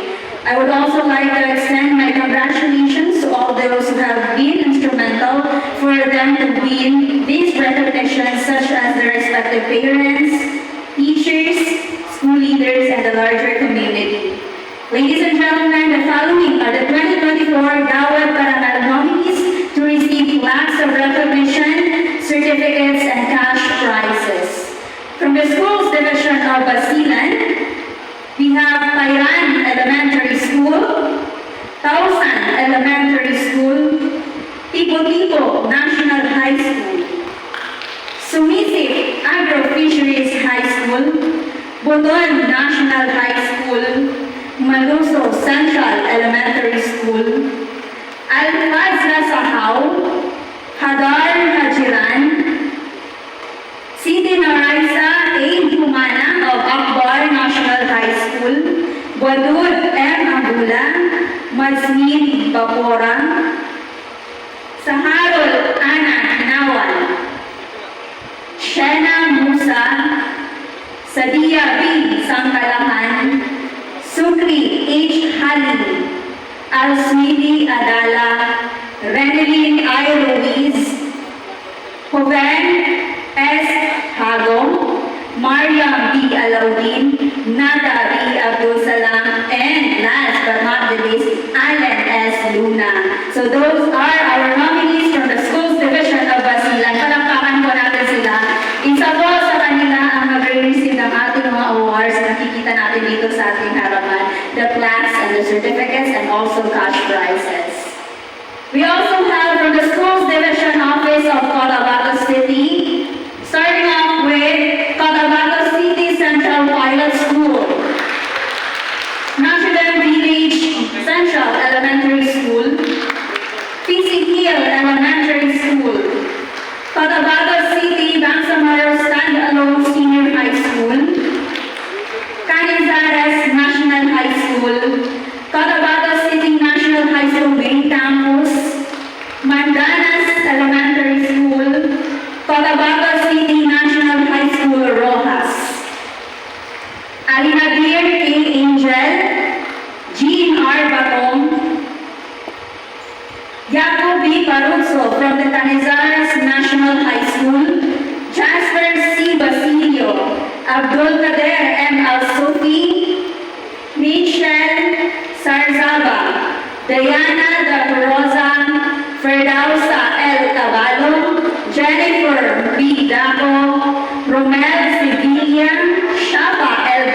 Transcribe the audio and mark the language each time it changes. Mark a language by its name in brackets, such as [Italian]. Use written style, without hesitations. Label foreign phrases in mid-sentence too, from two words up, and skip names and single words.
[English] I would also like to extend my congratulations to all those who have been instrumental for them to win these recognitions, such as their respective parents, teachers, school leaders, and the larger community. Ladies and gentlemen, the following are the 2024 Gawad Parangal nominees to receive plaques of recognition, certificates, and cash prizes. From the Schools Division of Basilan, we have Pairan Elementary School, Tausan Elementary School, Tipo National High School, Sumisip Agro-Fisheries High School, Buton National High School, Maluso Central Elementary School, Al-Fazla Sahaw, Hadar Hajiran, Siti Naraisa A. Humana of Akbar National High School, Wadud M. Abula, Mazmin Bapora, Saharul Ana Nawal, Shena Musa, Sadia B. Sangkalahan, Sukri H. Halim, Alsmidi Adala, Renelin I. Ruiz, Hoven S. Hagong, Mariam B. Alauddin, Nada B. Abdul Salam, and last but not the least, Alan S. Luna. So those are our nominees from the Schools Division of Basilan. [Filipino] Palakpakan po natin sila. Isa po sa kanila ang mag-receive ng ating mga awards na nakikita natin dito sa ating harapan, [English] the plaques and the certificates and also cash prizes. We also have from the Schools Division Office of Cotabato City, starting off with Cotabato City Central Pilot School, National Village Central Elementary School, PC Hill Elementary School, Cotabato City Bangsamoro Standalone Senior High School, Canizares National High School, Cotabato City National High School Main Campus, Mandanas Elementary School, Cotabato City National High School Rojas, Alinadir K. Angel, Jean R. Batong, Jacob B. Barroso from the Canizares National High School, Jasper C. Basilio, Abdul Kader M. Al-Sufi, Michelle Sarzaba, Diana de Rosa, Ferdausa L. Caballo, Jennifer B. Daco, Romel Sevilla, Shafa L.